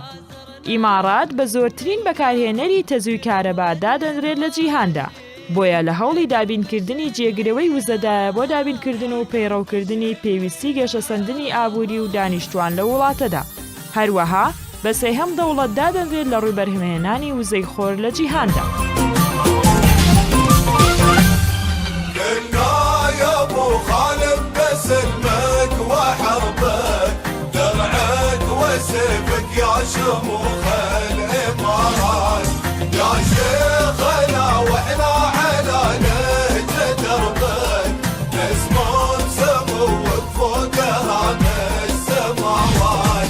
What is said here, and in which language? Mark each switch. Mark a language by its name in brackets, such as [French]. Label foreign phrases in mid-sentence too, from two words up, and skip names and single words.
[Central Kurdish] ئیمارات بە زۆرترین بەکارهێنەری تەزووی کارەبا دادەنرێت لە جیهاندا. بۆیە لە هەوڵی دابینکردنی جێگرەوەی وزەدایە بۆ دابینکردن و پەیڕەوکردنی پێویستی گەشەسەندنی ئابووری و دانیشتوان لە وڵاتەدا. هەروەها بە سێهەم دەوڵەت دادەنرێت لە ڕووی بەرهەمهێنانی وزەی خۆر لە جیهاندا. [Arabic] سيفك يا شموخ الإمارات يا شيخنا وإحنا على نهج دربك نسمع سموك فوق هذا السماوات.